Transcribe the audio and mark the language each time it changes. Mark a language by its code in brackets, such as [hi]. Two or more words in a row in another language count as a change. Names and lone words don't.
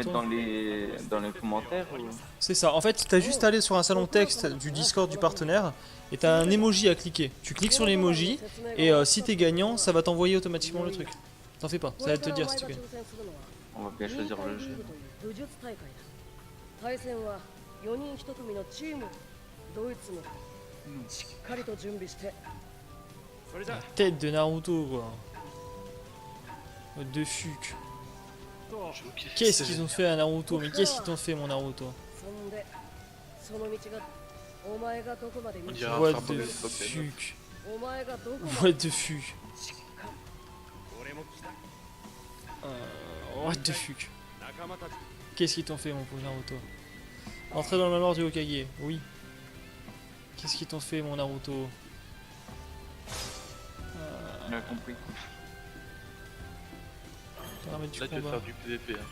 [fr] participer au mettre tournoi. dans les commentaires ou... C'est ça. En fait, t'as juste à aller sur un salon texte du Discord du partenaire et t'as un emoji à cliquer. Tu cliques sur l'emoji et si t'es gagnant, ça va t'envoyer automatiquement le truc. T'en fais pas, ça va te dire si tu gagnes. On va bien choisir le jeu. [ja] 対戦は4人1組のチームドイツもしっかりと準備して [fr] La tête de Naruto, quoi. [en] What the fuck. [fr] Qu'est-ce qu'ils ont fait à Naruto? Mais qu'est-ce qu'ils t'ont fait, mon Naruto? [ja] そんでその道がお前がどこまで [fr] On [ja] 道 [fr] dirait un [en] What [fr] frère [en] the [fr] de l'époque, d'ailleurs. [en] fuck. [ja] お前がどこまで [en] What the fuck. What the fuck. [fr] Qu'est-ce qu'ils t'ont fait, mon pauvre Naruto? Entrer dans le manoir du Hokage, oui. Qu'est-ce qu'ils t'ont fait, mon Naruto? On a compris. Paramètres du Là, tu vas combat. faire du PVP, hein.